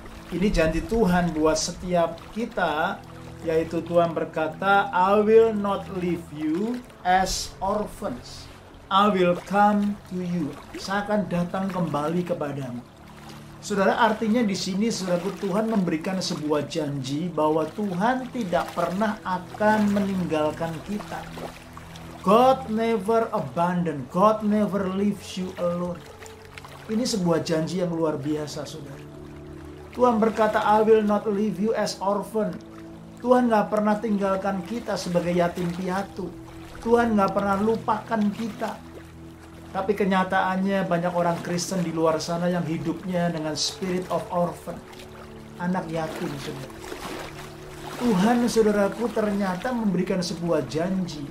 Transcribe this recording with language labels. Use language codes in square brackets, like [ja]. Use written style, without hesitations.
[id] Ini janji Tuhan buat setiap kita, yaitu Tuhan berkata, [en] I will not leave you as orphans. I will come to you. [id] Saya akan datang kembali kepadamu. Saudara, artinya di sini saudaraku, Tuhan memberikan sebuah janji bahwa Tuhan tidak pernah akan meninggalkan kita. [en] God never abandon. God never leaves you alone. [id] Ini sebuah janji yang luar biasa, saudara. Tuhan berkata, [en] I will not leave you as orphan. [id] Tuhan gak pernah tinggalkan kita sebagai yatim piatu. Tuhan gak pernah lupakan kita. Tapi kenyataannya banyak orang Kristen di luar sana yang hidupnya dengan [en] spirit of orphan. [id] Anak yatim, saudara. Tuhan, saudaraku, ternyata memberikan sebuah janji.